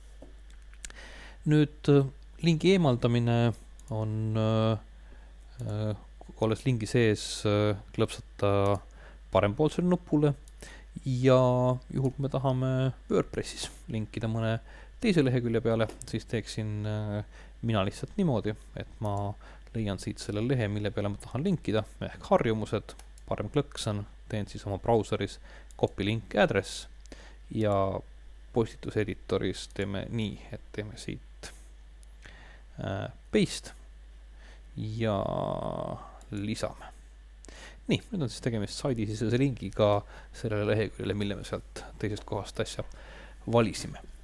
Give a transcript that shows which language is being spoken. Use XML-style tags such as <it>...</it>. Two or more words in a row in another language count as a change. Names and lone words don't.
<et>Nüüd lingi eemaldamine on olles lingi sees klõpsata parempoolsele nupule ja juhul, kui me tahame WordPressis linkida mõne teise lehekülje peale, siis teeksin mina lihtsalt niimoodi, et ma leian siit selle lehe, mille peale ma tahan linkida, ehk harjumused, parem klõksan, teen siis oma brauseris</et> <en>copy link address</en> <et>ja postituse editoris teeme nii, et teeme siit paste ja lisame. Nii, nüüd on siis tegemist saidisisese lingiga sellele leheküljele, mille me sealt teisest kohast asja valisime.</et>